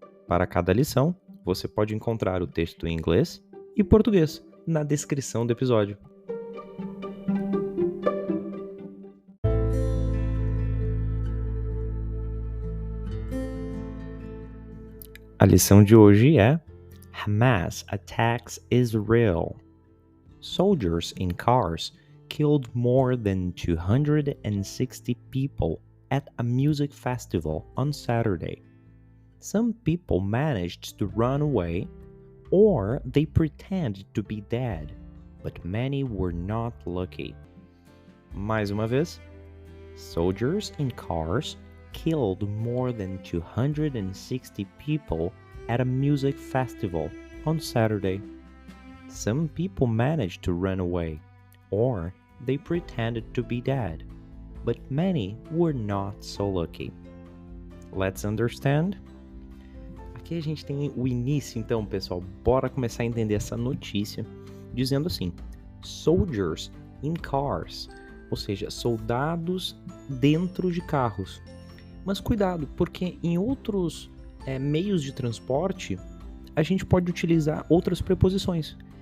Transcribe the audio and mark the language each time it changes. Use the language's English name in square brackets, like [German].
[Portuguese] Para cada lição, você pode encontrar o texto em inglês e português na descrição do episódio. A lição de hoje é [English] Hamas attacks Israel. Soldiers in cars killed more than 260 people at a music festival on Saturday. Some people managed to run away, or they pretended to be dead, but many were not lucky. [Portuguese] Mais uma vez, [English] soldiers in cars killed more than 260 people at a music festival on Saturday. Some people managed to run away, or they pretended to be dead, but many were not so lucky. Let's understand? [Portuguese] Aqui a gente tem o início, então, pessoal. Bora começar a entender essa notícia, dizendo assim: [English] soldiers in cars, [Portuguese] ou seja, soldados dentro de carros. Mas cuidado, porque em outros meios de transporte, a gente pode utilizar outras preposições.